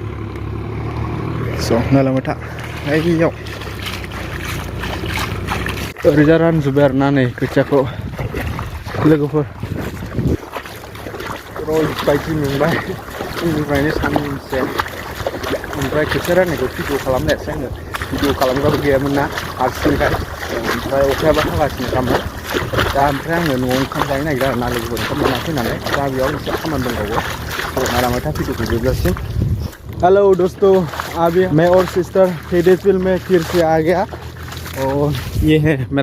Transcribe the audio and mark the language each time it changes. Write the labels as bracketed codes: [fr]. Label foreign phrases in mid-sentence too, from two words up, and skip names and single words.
[brx] स' नायलांबाय था बैयाव ओरैजा रानजोब्बाय आरोना नै खोथियाखौ लोगोफोर ओरैबायदि मेंबाय फुंनिफ्रायनो सानसे ओमफ्राय खोथिया राननायखौ भिडिअ खालामनायासै आङो भिडिअ खालामग्राबो गैयामोन ना हारसिंखाय ओमफ्राय अखायाबो हागासिनो खामोन दा ओमफ्राय आङो न'आव ओंखाम जानो नागिरदों आरोना लोगोफोर ओंखाम जाना फैनानै दा बेयाव एसे खामानि दंबावो नायलांबाय था भिडिअखौ जोबजासिम [hi] हेलो दोस्तों अभी मैं और सिस्टर हेडेसविल में फिर से आ गया और ये है मेरा